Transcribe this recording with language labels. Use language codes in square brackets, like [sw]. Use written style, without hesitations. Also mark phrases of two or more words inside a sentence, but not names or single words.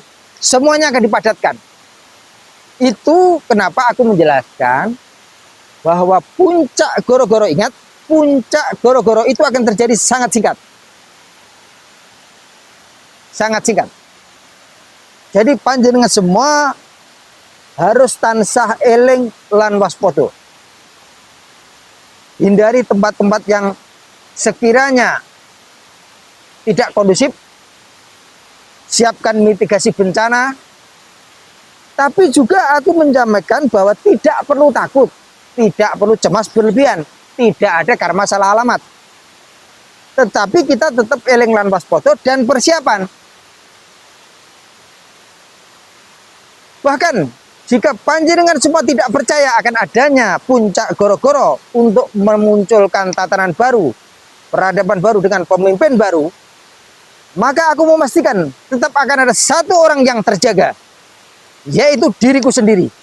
[id] Semuanya akan dipadatkan. Itu kenapa aku menjelaskan bahwa puncak goro-goro, ingat, puncak goro-goro itu akan terjadi sangat singkat. Sangat singkat. Jadi panjenengan semua harus [jv] tansah eling lan waspada. [id] Hindari tempat-tempat yang sekiranya tidak kondusif. Siapkan mitigasi bencana. Tapi juga aku menyampaikan bahwa tidak perlu takut, tidak perlu cemas berlebihan, tidak ada karma salah alamat. Tetapi kita tetap [jv] eling lan waspada [id] dan persiapan. Bahkan jika panjenengan semua tidak percaya akan adanya puncak goro-goro untuk memunculkan tatanan baru, peradaban baru dengan pemimpin baru, maka aku memastikan tetap akan ada satu orang yang terjaga, yaitu diriku sendiri.